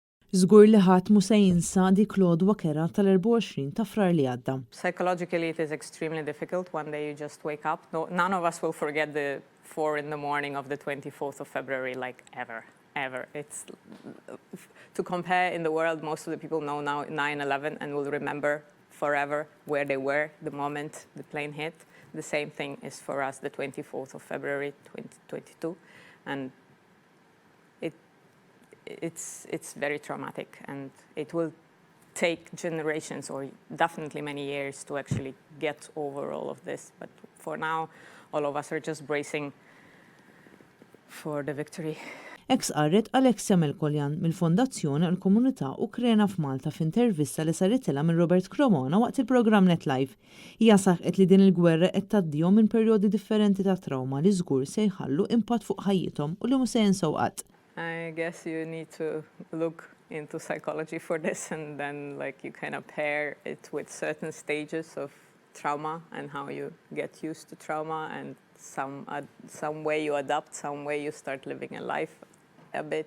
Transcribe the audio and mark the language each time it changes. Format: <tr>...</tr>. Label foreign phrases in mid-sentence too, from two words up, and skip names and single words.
<mt>Żgur li ħadd mhu se jinsa dik l-għodwa kera tal-24 ta' Frar li għadda.</mt> <en>Psychologically, it is extremely difficult. One day you just wake up. No, none of us will forget the 4 in the morning of the 24th of February, like ever. It's to compare in the world, most of the people know now 9/11 and will remember forever where they were the moment the plane hit. The same thing is for us, the 24th of February 2022. And it's very traumatic, and it will take generations or definitely many years to actually get over all of this. But for now, all of us are just bracing for the victory.</en> <mt>Qarret Alexia Melkoljan mill-Fondazzjoni għall-Komunità Ukrena f'Malta f'intervista li saritilha minn Robert Cremona waqt il-programm Net Live. Hija saħqet li din il-gwerra qed tgħaddihom minn perjodi differenti ta' trauma li żgur se jħallu impatt fuq ħajjithom u li mhux se jinsew qatt.</mt> <en>I guess you need to look into psychology for this, and then you kind of pair it with certain stages of trauma and how you get used to trauma, and some way you adapt, some way you start living a life a bit.</en>